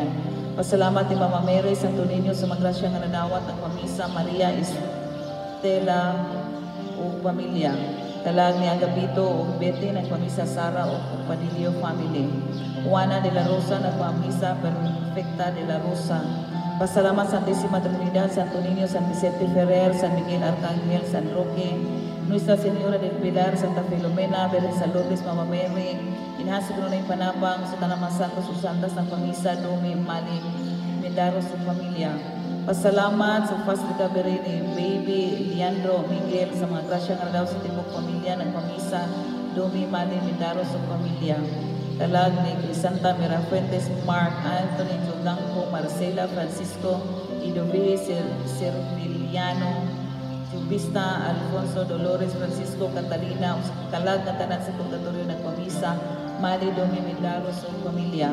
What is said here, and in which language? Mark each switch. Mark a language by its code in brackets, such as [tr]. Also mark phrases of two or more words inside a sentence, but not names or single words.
[ceb] Pasalamat ni Mama Mary Santo Niño sa magrasya nga nadawat ang pamisa Maria Estela ug pamilya. Kalag ni Agapito ug Betty, nagpamisa Sara ug Padillo family. Juana de la Rosa, nagpamisa Perfecta de la Rosa. Pasalamat Santisima Trinidad, Santo Niño, San Vicente Ferrer, San Miguel Arcángel, San Roque, Nuestra Señora del Pilar, Santa Filomena, Virgen sa Lourdes, Mama Mary, inhasig na yung panabang sa tanang mga santos o santas ng pamisa, Dumi, Mali, Mendaros at pamilya. Pasalamat sa fast recovery ni Baby Leandro Miguel sa mga grasya nga daw sa tibok pamilya ng pamisa Dumi Mali Mindaro sa pamilya. Talag ni Crisanta Mirafuentes, Mark Anthony Blanco, Marcela Francisco Idovi Serviliano, Jubista Alfonso Dolores Francisco Catalina, kalag na tanan sa purgatorio ng pamisa Mali Dumi Mindaro sa pamilya.